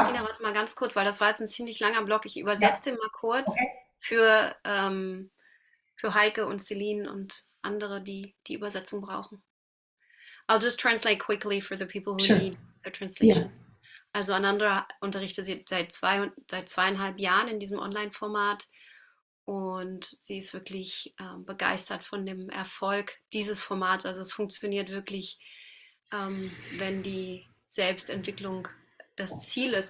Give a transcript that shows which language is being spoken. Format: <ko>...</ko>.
<de>Kristina, warte mal ganz kurz, weil das war jetzt ein ziemlich langer Block. Ich übersetze den mal kurz für Heike und Celine und andere, die die Übersetzung brauchen.</de> <en>I'll just translate quickly for the people who need a translation. Yeah.</en> <de>Also Anandra unterrichtet sie seit 2,5 Jahren in diesem Online-Format und sie ist wirklich begeistert von dem Erfolg dieses Formats. Also es funktioniert wirklich, wenn die Selbstentwicklung das Ziel ist.</de>